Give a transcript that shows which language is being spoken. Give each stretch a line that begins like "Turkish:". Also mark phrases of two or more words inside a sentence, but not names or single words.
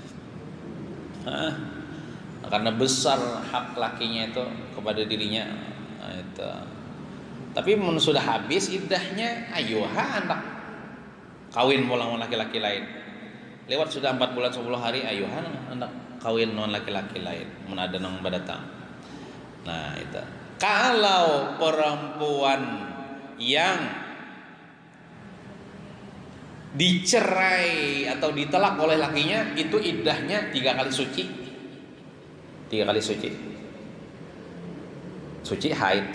Indonesian: Karena besar hak lakinya itu kepada dirinya itu.
Banjar: Tapi sudah habis iddahnya, anak kawin pulang laki-laki lain. Lewat sudah 4 bulan 10 hari, anak kawin non laki-laki lain, mun ada nang badatang. Nah, itu.
Indonesian: Kalau perempuan yang dicerai atau ditolak oleh lakinya, itu iddahnya 3 kali suci. 3 kali suci. Suci haid.